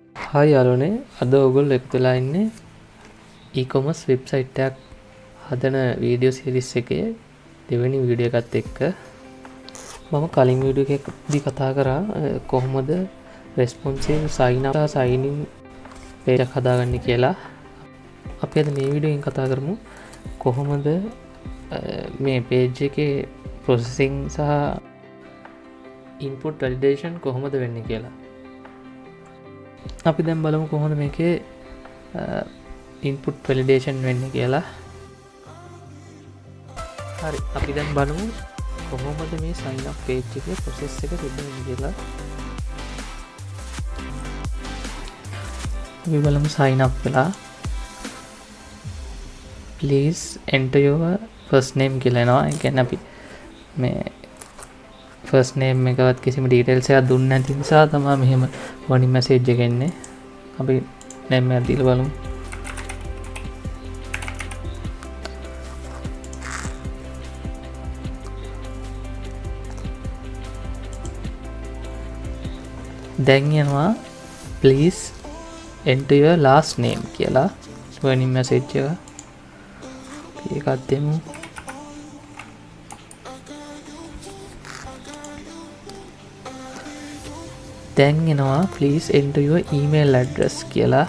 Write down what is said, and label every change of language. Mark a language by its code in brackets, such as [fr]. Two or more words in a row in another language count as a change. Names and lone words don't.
[si] හායි යාළුවනේ, අද ඔයගොල්ලෝ එකතු වෙලා ඉන්නේ e-commerce වෙබ්සයිට් එකක් හදන වීඩියෝ සීරීස් එකේ දෙවෙනි වීඩියෝ එකත් එක්ක. මම කලින් වීඩියෝ එකකදී කතා කරා කොහොමද [en] responsive sign up sign in page [si] එකක් හදාගන්නේ කියලා. අපි අද මේ වීඩියෝ එකෙන් කතා කරමු කොහොමද මේ page එකේ processing සහ [en] input validation [si] කොහොමද වෙන්නේ කියලා. අපි දැන් බලමු කොහොමද මේකේ [en] input validation [si] වෙන්නේ කියලා. හරි, අපි දැන් බලමු කොහොමද මේ [en] sign up page [si] එකේ process එක සිද්ධ වෙන්නේ කියලා. අපි බලමු [en] sign up [si] වෙලා [en] please enter your first name [si] කියලා එනවා. ඒ කියන්නේ අපි මේ [en] first name [si] එකවත් කිසිම details එකක් දුන්නේ නැති නිසා තමයි මෙහෙම [en] warning message [si] එක එන්නේ. අපි name එක දීලා බලමු. දැන් යනවා [en] please enter your last name [si] කියලා [en] warning message [si] එක. ඒකත් දෙමු. දැන් එනවා [en] please enter your email address [si] කියලා.